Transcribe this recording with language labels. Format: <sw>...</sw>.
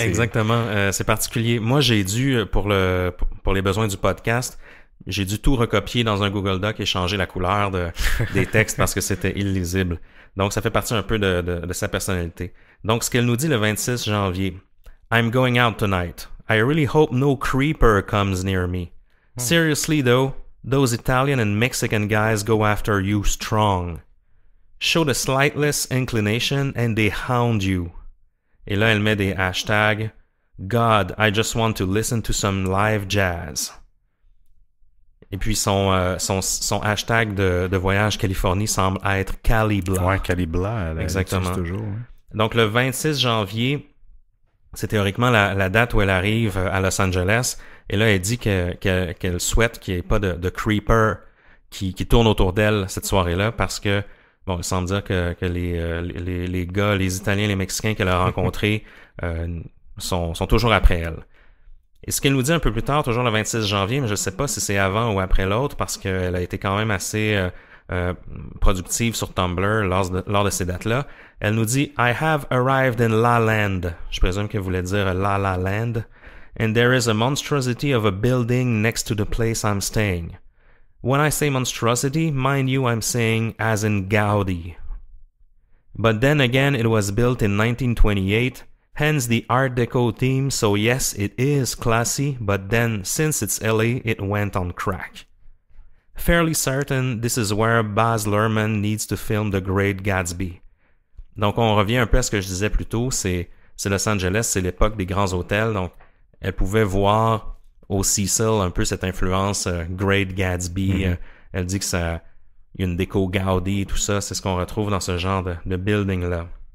<fr>Exactement, c'est particulier. Moi, j'ai dû, pour les besoins du podcast, j'ai dû tout recopier dans un Google Doc et changer la couleur des textes parce que c'était illisible. Donc, ça fait partie un peu de sa personnalité. Donc, ce qu'elle nous dit le 26 janvier.</fr> <en>I'm going out tonight. I really hope no creeper comes near me. Seriously though, those Italian and Mexican guys go after you strong. Show the slightest inclination and they hound you.</en> <fr>Et là, elle met des hashtags.</fr> <en>God, I just want to listen to some live jazz.</en> <fr>Et puis son hashtag de voyage Californie semble être Calibla. Ouais, Calibla, exactement. Toujours. Ouais. Donc le 26 janvier, c'est théoriquement la date où elle arrive à Los Angeles. Et là, elle dit qu'elle souhaite qu'il n'y ait pas de creeper qui tourne autour d'elle cette soirée-là parce que, bon, il semble dire que les gars, les Italiens, les Mexicains qu'elle a rencontrés sont toujours après elle. Et ce qu'elle nous dit un peu plus tard, toujours le 26 janvier, mais je ne sais pas si c'est avant ou après l'autre parce qu'elle a été quand même assez productive sur Tumblr lors de ces dates-là. Elle nous dit «</fr> <en>I have arrived in La Land</en> <fr>». Je présume qu'elle voulait dire La La Land.</fr> <en>And there is a monstrosity of a building next to the place I'm staying. When I say monstrosity, mind you, I'm saying as in Gaudi. But then again, it was built in 1928, hence the Art Deco theme, so yes, it is classy, but then, since it's LA, it went on crack. Fairly certain this is where Baz Luhrmann needs to film The Great Gatsby.</en> <fr>Donc, on revient un peu à ce que je disais plus tôt, c'est Los Angeles, c'est l'époque des grands hôtels, donc elle pouvait voir au Cecil un peu cette influence Great Gatsby. Elle dit que ça, il y a une déco Gaudi, tout ça, c'est ce qu'on retrouve dans ce genre de building-là.</fr>